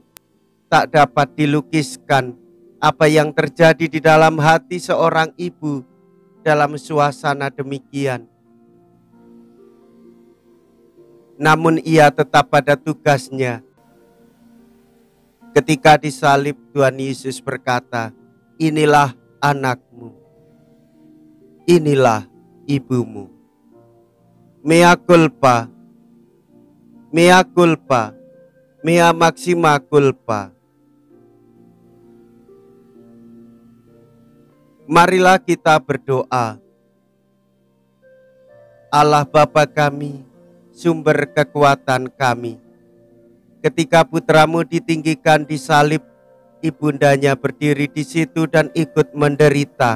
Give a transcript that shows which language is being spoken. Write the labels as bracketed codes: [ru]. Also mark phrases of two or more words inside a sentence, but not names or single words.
[id] Tak dapat dilukiskan apa yang terjadi di dalam hati seorang ibu dalam suasana demikian. Namun ia tetap pada tugasnya. Ketika disalib, Tuhan Yesus berkata, "Inilah anakmu, inilah ibumu." [la] Mea culpa, mea culpa, mea maxima culpa. [id] Marilah kita berdoa. Allah Bapa kami, sumber kekuatan kami. Ketika putramu ditinggikan di salib, ibundanya berdiri di situ dan ikut menderita.